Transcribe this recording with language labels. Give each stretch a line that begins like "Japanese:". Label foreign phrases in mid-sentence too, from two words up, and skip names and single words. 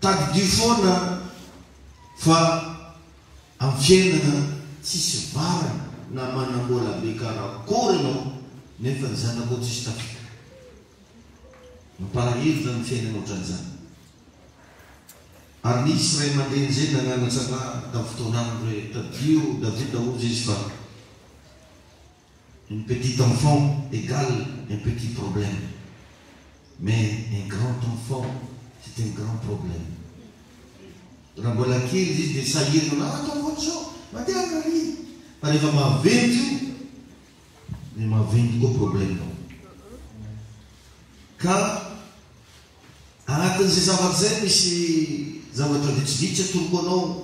Malagasy: tadidio foana fa amin'ny fiainana tsisy varana na manambola be karakory ianao nefa ny zanako tsisy tafika. Mampalahelo zany fiainana ohatran'izany. Ary nisy ray aman-dreny zay nananatra ana tamin'ny fotoanany hoe tadio David ozy izy fa
French: une petite enfant égale un petit problème, mais un grand enfant c'est un grand problème.
Malagasy: Raha mbola kely izy dia sahirana ataovana zao mandeha nary fa rehefa maventy io dia maventy koa problèmenao. Ka agnatin'izay zavatra zay misy zavatra vitsivitsy atoroko anao.